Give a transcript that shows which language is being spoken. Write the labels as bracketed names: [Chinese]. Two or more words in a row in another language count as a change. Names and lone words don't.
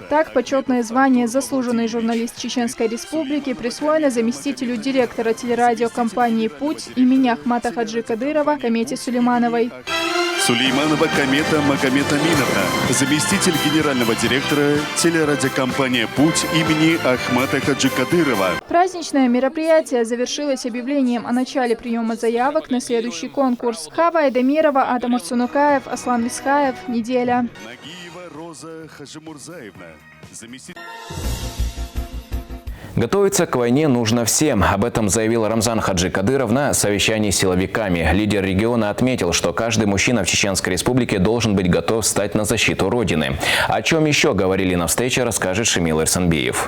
[Russian] Так, почетное звание «Заслуженный журналист Чеченской Республики» присвоено заместителю директора телерадиокомпании «Путь» имени Ахмата Хаджи Кадырова Комете Сулеймановой. Сулейманова Комета Магомед Аминовна, заместитель генерального директора телерадиокомпания «Путь» имени Ахмата Хаджи Кадырова. Праздничное мероприятие завершилось объявлением о начале приема заявок на следующий конкурс. Хава Айдамирова, Адам Арсунукаев, Аслан Висхаев. Неделя. Нагиева Роза Хажимурзаевна, заместитель... Готовиться к войне нужно всем. Об этом заявил Рамзан Хаджи Кадыров на совещании с силовиками. Лидер региона отметил, что каждый мужчина в Чеченской Республике должен быть готов встать на защиту Родины. О чем еще говорили на встрече, расскажет Шамил Эрсанбиев.